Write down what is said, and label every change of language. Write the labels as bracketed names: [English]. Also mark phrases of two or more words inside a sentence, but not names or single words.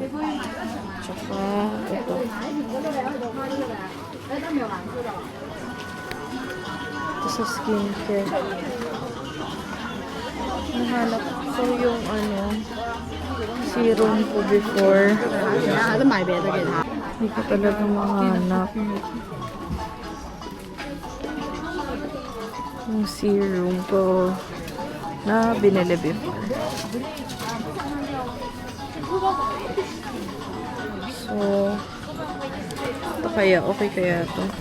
[Filipino] Tsaka, ito. Ito sa skincare. Nahanap ko yung serum ko before. [Chinese] 还是买别的给他。 [Filipino] Hindi ko talaga mahanap. Yung serum ko na binili before. So, ito kaya, okay kaya ito.